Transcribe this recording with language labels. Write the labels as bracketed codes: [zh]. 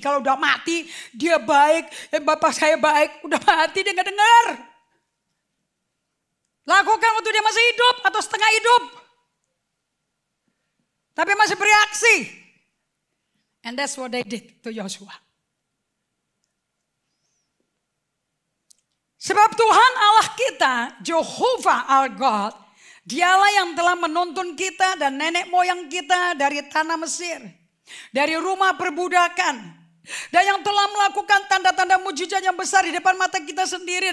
[id] Kalau udah mati, dia baik, bapak saya baik, udah mati dia nggak dengar. Lakukan waktu dia masih hidup atau setengah hidup. Tapi masih bereaksi. [en] And that's what they did to Joshua. [id] Sebab Tuhan Allah kita, [en] Jehovah our God, [id] Dialah yang telah menuntun kita dan nenek moyang kita dari tanah Mesir, dari rumah perbudakan. Dan yang telah melakukan tanda-tanda mujizat yang besar di depan mata kita sendiri.